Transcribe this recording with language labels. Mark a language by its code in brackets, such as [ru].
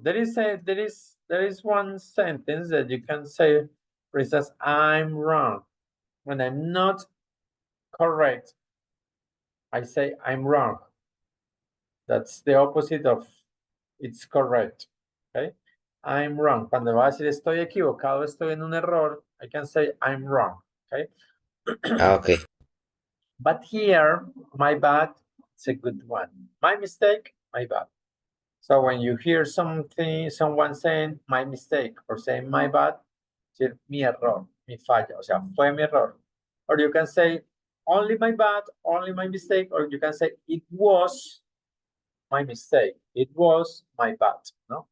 [en] There is one sentence that you can say, for instance, I'm wrong. When I'm not correct, I say I'm wrong. That's the opposite of it's correct. Okay? I'm wrong. [es] Cuando va a decir estoy equivocado, estoy en un error, [en] I can say I'm wrong. Okay? Okay. But here, my bad, it's a good one. My mistake, my bad. So when you hear someone saying my mistake or saying my bad, [es] decir mi error, mi falla, o sea, fue mi error. [en] Or you can say only my bad, only my mistake, or you can say it was my mistake, it was my bad, ¿no?